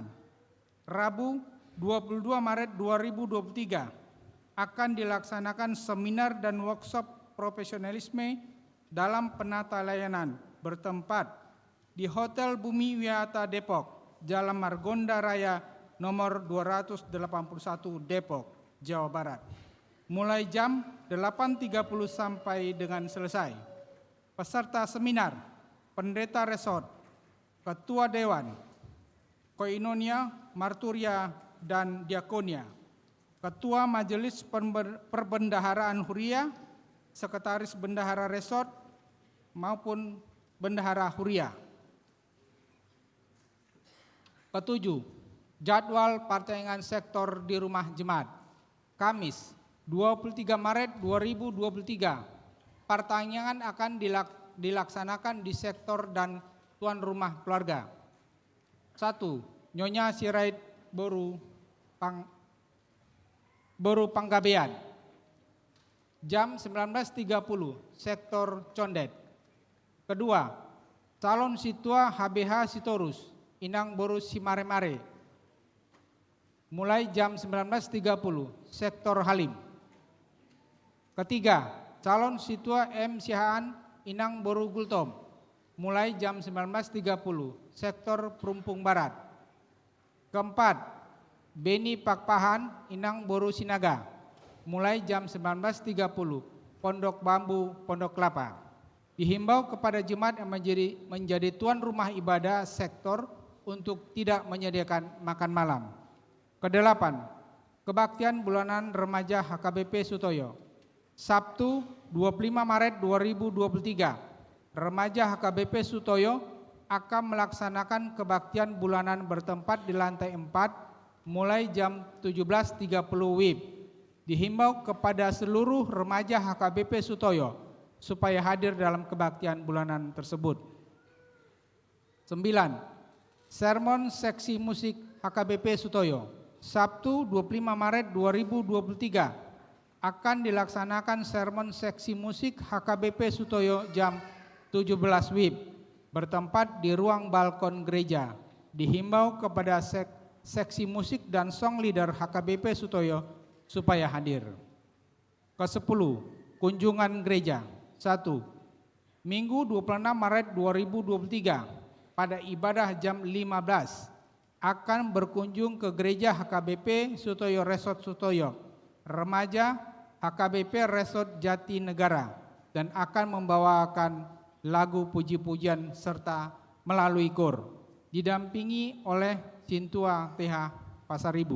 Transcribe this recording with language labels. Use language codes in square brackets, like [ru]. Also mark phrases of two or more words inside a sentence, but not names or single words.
[id] Rabu 22 Maret 2023 akan dilaksanakan seminar dan workshop profesionalisme dalam penata layanan bertempat di Hotel Bumi Wiyata Depok, Jalan Margonda Raya nomor 281 Depok, Jawa Barat. Mulai jam 8.30 sampai dengan selesai. Peserta seminar, pendeta resort, ketua dewan, koinonia, marturia, dan diakonia, ketua majelis perbendaharaan huria, sekretaris bendahara resort, maupun bendahara huria. Ketujuh, jadwal partengan sektor di rumah jemaat. Kamis, 23 Maret 2023, partengan akan dilaksanakan di sektor dan tuan rumah keluarga. 1. Nyonya Sirait Boru Panggabean. Jam 19.30, sektor Condet. Kedua, calon situa HBH Sitorus, Inang Boru Simare-mare. Mulai jam 19.30, sektor Halim. Ketiga, calon situa M. Sihaan, Inang Boru Gultom. Mulai jam 19.30, sektor Perumpung Barat. Keempat, Beni Pakpahan, Inang Boru Sinaga. Mulai jam 19.30, Pondok Bambu, Pondok Kelapa. Dihimbau kepada jemaat yang menjadi tuan rumah ibadah sektor untuk tidak menyediakan makan malam. Kedelapan, kebaktian bulanan remaja HKBP Sutoyo. Sabtu 25 Maret 2023, remaja HKBP Sutoyo akan melaksanakan kebaktian bulanan bertempat di lantai 4 mulai jam 17.30 WIB. Dihimbau kepada seluruh remaja HKBP Sutoyo supaya hadir dalam kebaktian bulanan tersebut. 9. Sermon seksi musik HKBP Sutoyo. Sabtu 25 Maret 2023 akan dilaksanakan sermon seksi musik HKBP Sutoyo jam 17 WIB bertempat di ruang balkon gereja. Dihimbau kepada seksi musik dan [en] song leader [id] HKBP Sutoyo supaya hadir. Ke-10, kunjungan gereja. 1. Minggu 26 Maret 2023 pada ibadah jam 15 akan berkunjung ke gereja HKBP Sutoyo Resort Sutoyo, remaja HKBP Resort Jatinegara, dan akan membawakan lagu puji-pujian serta melalui kor, didampingi oleh Cintua TH Pasaribu.